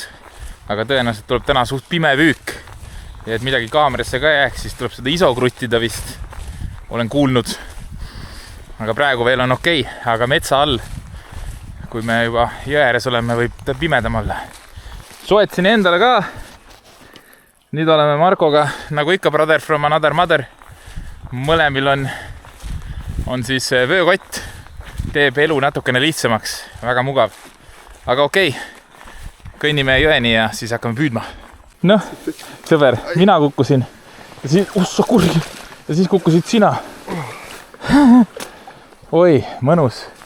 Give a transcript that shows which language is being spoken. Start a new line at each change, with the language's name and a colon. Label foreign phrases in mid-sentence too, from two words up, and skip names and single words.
Estonian: Aga tõenäoliselt tuleb täna suht pime püük. Ja et midagi kaamerasse ka jääks, siis tuleb seda iso kruttida vist. Olen kuulnud. Aga praegu veel on okei, aga metsa all, kui me juba jõe ääres oleme, võib ta pimedam olla. Soetsin endale ka. Nüüd oleme Markoga, nagu ikka
English: brother from another mother.
Estonian: Mõlemil on siis vöökott. Teeb elu natukene lihtsamaks. Väga mugav. Aga okei. Kõnnime jõeni ja siis hakkame püüdma. Noh, sõber, mina kukkusin. Ja siis, ussa kurgi. Ja siis kukkusid sina. Oi, mõnus.